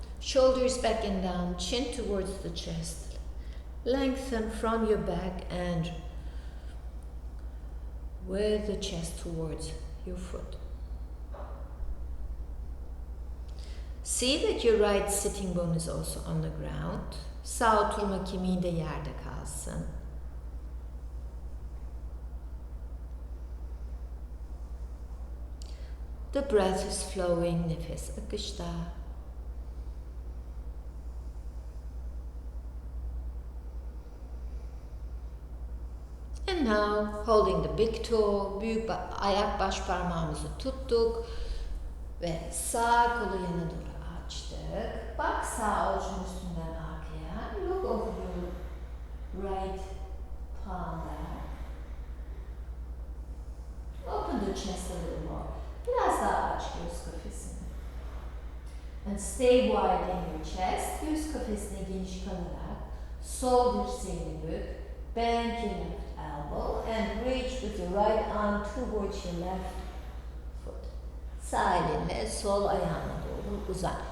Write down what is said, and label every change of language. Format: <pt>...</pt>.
<en>Shoulders back and down. Chin towards the chest. Lengthen from your back and with the chest towards your foot. See that your right sitting bone is also on the ground.</en> <tr>Sağ oturma kemiği de yerde kalsın.</tr> <en>The breath is flowing,</en> <tr>nefes akışta.</tr> <en>And now, holding the big toe,</en> <tr>büyük ayak baş parmağımızı tuttuk ve sağ kolu yana doğru açtık. Bak sağ avucun üstünden arkaya.</tr> <en>Look over your right palm back. Open the chest a little more.</en> <tr>Biraz daha aç göğüs kafesini.</tr> <en>And stay wide in your chest.</en> <tr>Göğüs kafesine geniş kalarak sol dirseğini bük.</tr> <en>Bend your left elbow and reach with your right arm towards your left foot.</en> <tr>Sağ elinle sol ayağına doğru uzat.</tr>